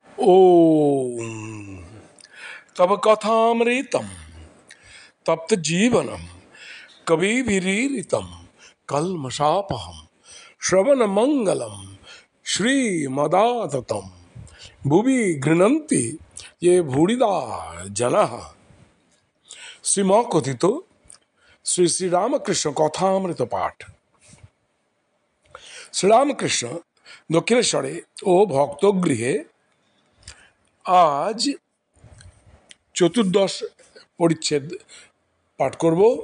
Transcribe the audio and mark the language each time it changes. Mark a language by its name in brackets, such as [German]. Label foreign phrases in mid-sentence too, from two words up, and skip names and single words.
[Sanskrit] ओम तब कथामृतम तप्त जीवनम कविभिरीरितम कल्मषापहम श्रवण मंगलम श्रीमदाततम भुवि गृह्णन्ति ये भूरिदा जनः। [Bangla] শ্রীম কথিত শ্রী শ্রীরামকৃষ্ণ কথামৃত পাঠ। শ্রীরামকৃষ্ণ দক্ষিণেশ্বরে ও ভক্তগৃহে আজ চতুর্দশ পরিচ্ছেদ পাঠ করব।